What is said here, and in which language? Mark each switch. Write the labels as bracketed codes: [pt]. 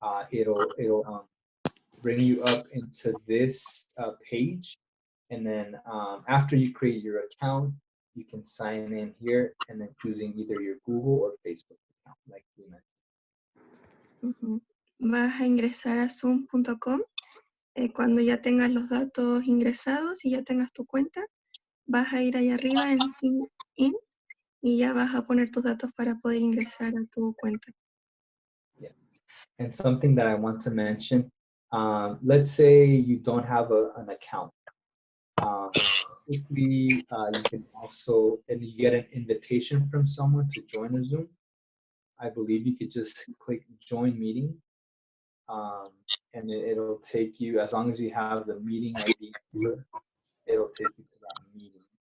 [en] It'll bring you up into this page. And then after you create your account, you can sign in here and then using either your Google or Facebook account, like we mentioned. [es] Vas a ingresar a zoom.com. Cuando ya tengas los datos ingresados y ya tengas tu cuenta, vas a ir ahí arriba en Sign In y ya vas a poner tus datos para poder ingresar a tu cuenta. [en] Yeah. And something that I want to mention, let's say you don't have an account. You can also, and you get an invitation from someone to join a Zoom. I believe you could just click join meeting, and it'll take you, as long as you have the meeting ID, it'll take you to that meeting.